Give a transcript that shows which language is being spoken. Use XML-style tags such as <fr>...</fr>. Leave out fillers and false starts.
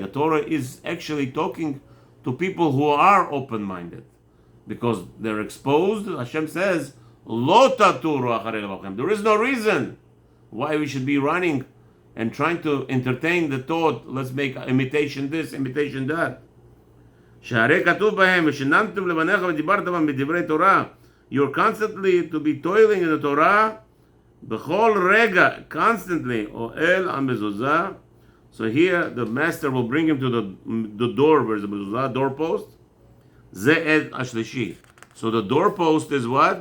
<en>The Torah is actually talking to people who are open-minded. Because they're exposed, Hashem says,</en> <he>Lo taturu acharei levavchem.</he> <en>There is no reason why we should be running and trying to entertain the thought, let's make imitation this, imitation that.</en> <he>שהרי כתוב בהם, ושננתם לבניך ודיברת בהם בדברי תורה.</he> <en>You're constantly to be toiling in the Torah,</en> <he>בכל רגע,</he> <en>constantly,</en> <he>אוהל המזוזה.</he> <en>So here the master will bring him to the door, where's the mezuzah, doorpost.</en> <he>זה עד השלישי.</he> <en>So the doorpost is what?</en>